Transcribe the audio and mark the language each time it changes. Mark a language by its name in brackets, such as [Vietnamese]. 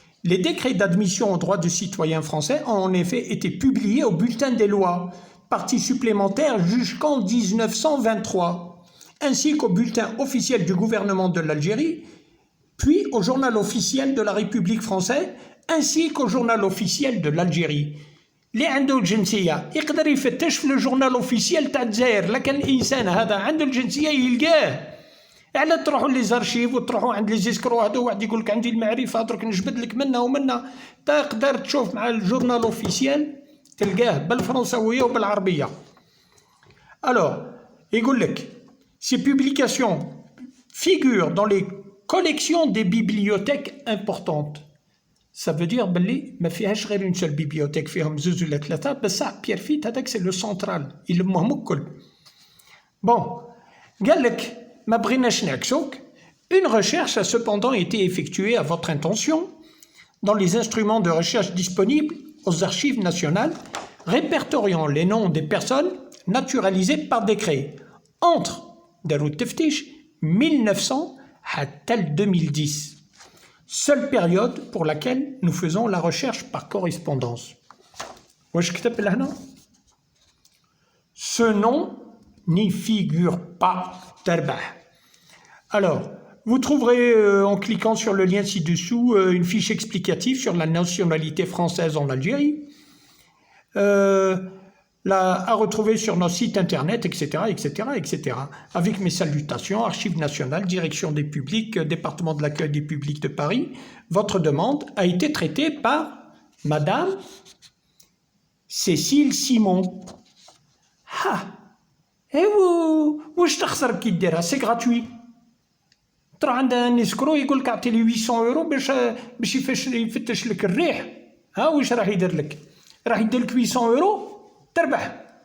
[French] Les décrets d'admission aux droits de citoyens français ont en effet été publiés au bulletin des lois, partie supplémentaire jusqu'en 1923, ainsi qu'au bulletin officiel du gouvernement de l'Algérie, puis au journal officiel de la République française, ainsi qu'au journal officiel de l'Algérie. [Arabic] اللي عنده الجنسية يقدر يفتش في الجورنال اوفيسيال تاع الجزائر، لكن الانسان هذا عنده الجنسية يلقاه. على تروحوا لي زارشيف وتروحوا عند لي زيسكرو هذا واحد يقول لك عندي المعرفة درك نجبد لك منا ومنا، تقدر تشوف مع الجورنال اوفيسيال تلقاه بالفرنسوية وبالعربية. [French] Alors, [Arabic] يقول لك [French] ces publications figurent dans les collections des bibliothèques importantes. Ça veut dire [Arabic] بلي ما فيهاش غير [French] une seule bibliothèque [Arabic] فيهم زوج ولا ثلاثة، بصح بيرفيت هذاك [French] سي لو سونترال [Arabic] يلمهم الكل. Bon, قال لك ما بغيناش نعكسوك. [French] Une recherche a cependant été effectuée à votre intention dans les instruments de recherche disponibles aux archives nationales, répertoriant les noms des personnes naturalisées par décret entre [Arabic] داروا التفتيش [French] 1900 حتى 2010. Seule période pour laquelle nous faisons la recherche par correspondance. Ce nom n'y figure pas. Alors, vous trouverez en cliquant sur le lien ci-dessous une fiche explicative sur la nationalité française en Algérie, à retrouver sur nos sites internet, etc., etc., etc. Avec mes salutations, Archives nationales, Direction des publics, Département de l'accueil des publics de Paris. Votre demande a été traitée par Madame Cécile Simon. [Arabic] Ah, et واش تخسر كي ديرها؟ [French] سي غراتوي. [Arabic] تروح عند نسكرو يقول لك اعطي لي 800 يورو باش يفتش لك الريح. ها واش راح يدير لك؟ راح يدير لك 800 يورو تربح.